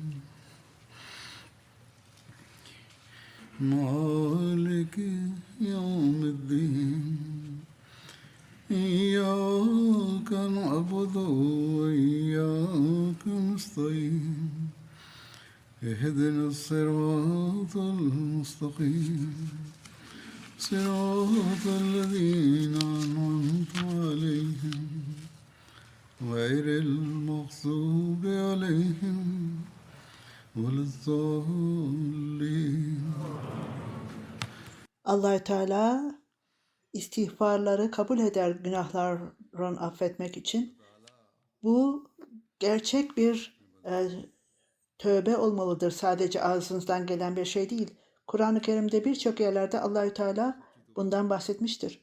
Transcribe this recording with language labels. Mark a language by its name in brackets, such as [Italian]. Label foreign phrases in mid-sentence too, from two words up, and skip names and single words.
[Arabic] مالك يوم الدين إياك نعبد وإياك نستعين اهدنا الصراط المستقيم صراط الذين أنعمت عليهم غير المغضوب عليهم ولا الضالين. [Turkish] Allah-u Teala istiğfarları kabul eder günahların affetmek için. Bu gerçek bir tövbe olmalıdır. Sadece ağzınızdan gelen bir şey değil. Kur'an-ı Kerim'de birçok yerlerde Allah-u Teala bundan bahsetmiştir.